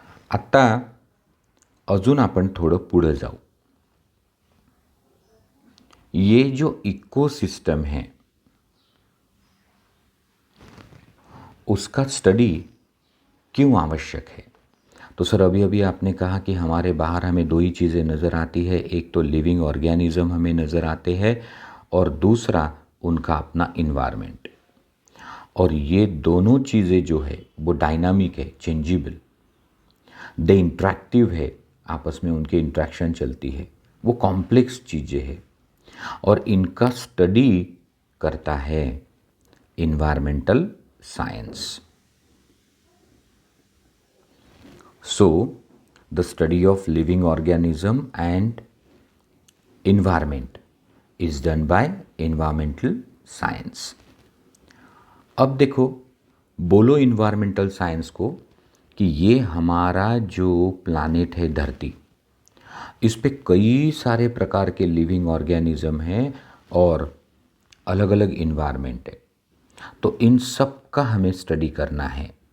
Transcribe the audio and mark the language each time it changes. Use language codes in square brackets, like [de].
[mr] आत्ता अजून आपण थोडं पुढं जाऊ. [hi] ये जो इकोसिस्टम है उसका स्टडी क्यों आवश्यक है? तो सर अभी अभी आपने कहा कि हमारे बाहर हमें दो ही चीज़ें नज़र आती है, एक तो लिविंग ऑर्गेनिज्म हमें नज़र आते हैं और दूसरा उनका अपना इन्वायरमेंट. और ये दोनों चीज़ें जो है वो डायनामिक है, चेंजेबल, दे इंट्रैक्टिव है, आपस में उनके इंट्रैक्शन चलती है, वो कॉम्प्लेक्स चीज़ें हैं और इनका स्टडी करता है environmental science. [en] So, the study of living organism and environment is done by environmental science. [hi] अब देखो, बोलो environmental science को कि ये हमारा जो planet है धरती, इस पे कई सारे प्रकार के लिविंग ऑर्गेनिज्म हैं और अलग अलग इन्वायरमेंट है, तो इन सब का हमें स्टडी करना है.